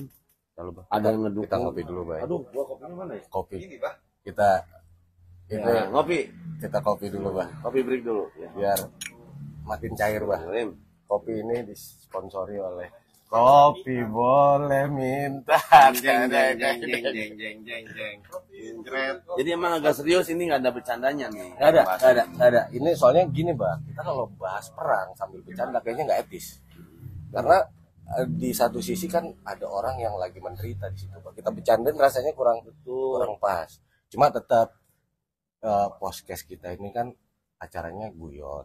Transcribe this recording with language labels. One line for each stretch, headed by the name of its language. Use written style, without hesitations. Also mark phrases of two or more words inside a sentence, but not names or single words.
Indonesian: Ada yang ngedukung. Kita ngopi dulu, Bang. Aduh, gua kopinya mana ya? Kopi. Kita ini Ya, ngopi. kita kopi dulu, Bang. Kopi break dulu. Ya. Biar makin cair, Bang. Rim. Kopi ini disponsori oleh Kopi Boleh Minta. Jeng jeng jeng jeng jeng jeng jeng jeng. Jengkret. Jadi emang agak serius, ini nggak ada bercandanya nih. Nggak ada. Ini soalnya gini, Bang. Kita kalau bahas perang sambil bercanda kayaknya nggak etis. Karena di satu sisi kan ada orang yang lagi menderita di situ, Bang. Kita bercandain rasanya kurang pas. Cuma tetap podcast kita ini kan acaranya guyon.